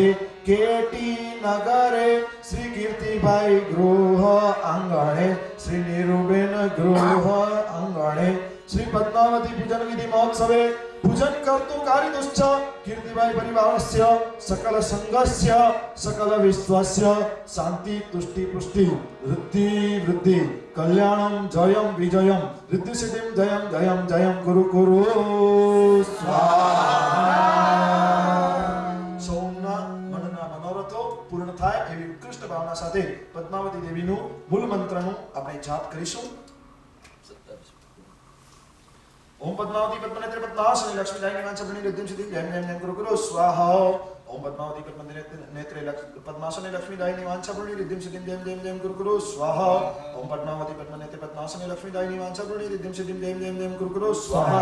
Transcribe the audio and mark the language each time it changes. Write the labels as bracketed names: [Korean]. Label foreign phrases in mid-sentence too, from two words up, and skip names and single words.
[Sanskrit] केटी नगरे श्री कीर्तिभाई गृह आंगणे श्री नीरुबेन गृह आंगणे श्री पद्मावती पूजन विधि महोत्सवे पूजन कर्तु कारितुश्च कीर्तिभाई परिवारस्य सकल संघस्य सकल विश्वस्य शांति तुष्टि पुष्टि वृद्धि कल्याणम जयम विजयम रिद्धि सिद्धिम जयम जयम जयम गुरु गुरु स्वाहा. [Gujarati] સૌના મનના મનોરથો પૂર્ણ થાય એવી ઉત્કૃષ્ટ ભાવના સાથે પદ્માવતી દેવીનું મૂળ મંત્રનું આપણે જાપ કરીશું. [Sanskrit] ओम पद्मावती पद्मनेत्रे पद्मासने लक्ष्मीदायिनी वांछाफलिनी रिद्धिं सिद्धिं जयं जयं जयं गुरु गुरु स्वाहा. ओम पद्मावती पद्मनेत्रे पद्मासने लक्ष्मीदायिनी वांछाफलिनी रिद्धिं सिद्धिं जयं जयं जयं गुरु गुरु स्वाहा. ओम पद्मावती पद्मनेत्रे पद्मासने लक्ष्मीदायिनी वांछाफलिनी रिद्धिं सिद्धिं जयं जयं जयं गुरु गुरु स्वाहा.